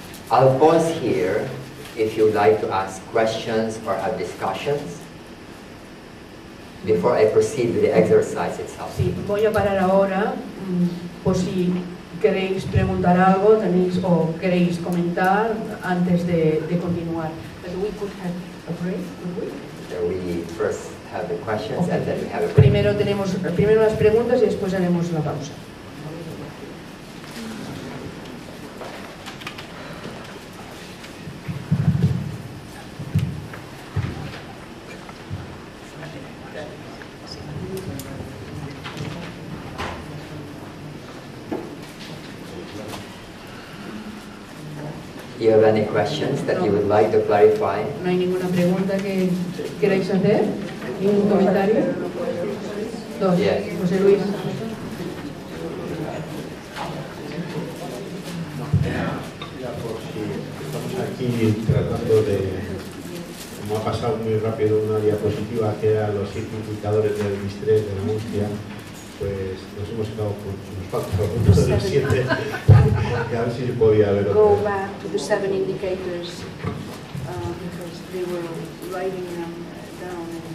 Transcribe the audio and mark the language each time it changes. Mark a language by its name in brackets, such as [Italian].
[English] I'll pause here if you'd like to ask questions or have discussions before I proceed with the exercise itself. [Spanish] Sí, voy a parar ahora por si queréis preguntar algo o queréis comentar antes de continuar. [English] But we could have a break, could we? So we first have the questions and then we have a break. [Spanish] Primero las preguntas y después haremos la pausa. [English] Do you have any questions that you would like to clarify? [Spanish] ¿No hay ninguna pregunta que queráis hacer? ¿Ningún comentario? Dos. [English] Yes. José Luis. [Spanish] Estamos aquí tratando de, como ha pasado muy rápido una diapositiva que era los 7 indicadores del distrés, de la angustia, pues nos hemos quedado con unos faltan algunos de los 7 y a ver si se podía ver [English] Go [Spanish] otra. [English] back to the 7 indicators because they were writing them down.